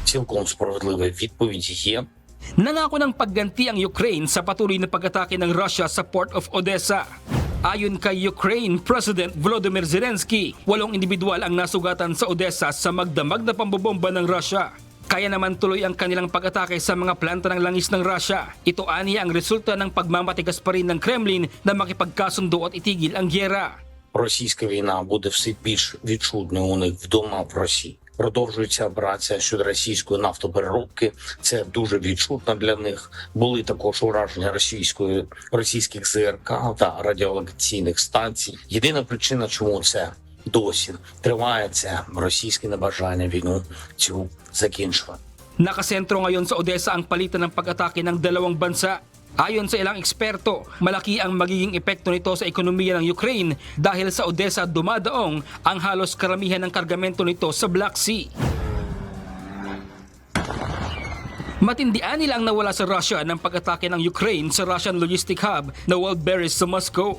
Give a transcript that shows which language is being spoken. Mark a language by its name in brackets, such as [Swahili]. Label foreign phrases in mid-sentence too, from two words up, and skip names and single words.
[Ukrainian] цілком справедлива відповідь є. [Filipino] Nangako ng pagganti ang Ukraine sa patuloy na pag-atake ng Russia sa Port of Odessa. Ayon kay [English] Ukraine President [Filipino] Volodymyr Zelensky, 8 individual ang nasugatan sa Odessa sa magdamag na pambobomba ng Russia. Kaya naman tuloy ang kanilang pag-atake sa mga planta ng langis ng Russia. Ito aniya ang resulta ng pagmamatigas pa rin ng Kremlin na makipagkasundo at itigil ang gyera. [Ukrainian] Російська війна буде все більш відчутною у них вдома в Росії. Продовжується операція щодо російської нафтопереробки. Це дуже відчутно для них. Були також ураження російських ЗРК та радіолокаційних станцій. Єдина причина, чому це досі триває, це російське небажання війну цю закінчувати. [Filipino] Nakasentro ngayon sa Odessa ang palitan ng pag-atake ng dalawang bansa. Ayon sa ilang eksperto, malaki ang magiging epekto nito sa ekonomiya ng Ukraine dahil sa Odessa dumadaong ang halos karamihan ng kargamento nito sa Black Sea. Matindian nila ang nawala sa Russia ng pag-atake ng Ukraine sa [English] Russian logistic hub [Filipino] na Wildberries sa Moscow.